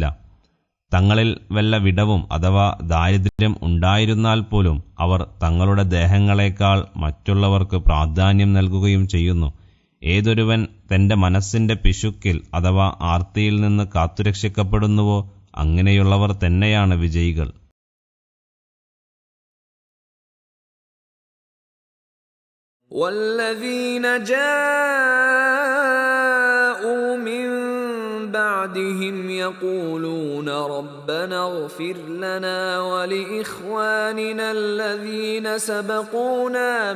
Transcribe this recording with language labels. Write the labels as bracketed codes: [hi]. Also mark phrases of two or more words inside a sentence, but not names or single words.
[ml] തങ്ങളിൽ വല്ല വിടവും അഥവാ ദാരിദ്ര്യം ഉണ്ടായിരുന്നാൽ പോലും അവർ തങ്ങളുടെ ദേഹങ്ങളെക്കാൾ മറ്റുള്ളവർക്ക് പ്രാധാന്യം നൽകുകയും ചെയ്യുന്നു. ഏതൊരുവൻ തന്റെ മനസ്സിന്റെ പിശുക്കിൽ അഥവാ ആർത്തിയിൽ നിന്ന് കാത്തുരക്ഷിക്കപ്പെടുന്നുവോ അങ്ങനെയുള്ളവർ തന്നെയാണ് വിജയികൾ. [ar] والذين جاءوا من بعدهم يقولون ربنا اغفر لنا ولإخواننا الذين سبقونا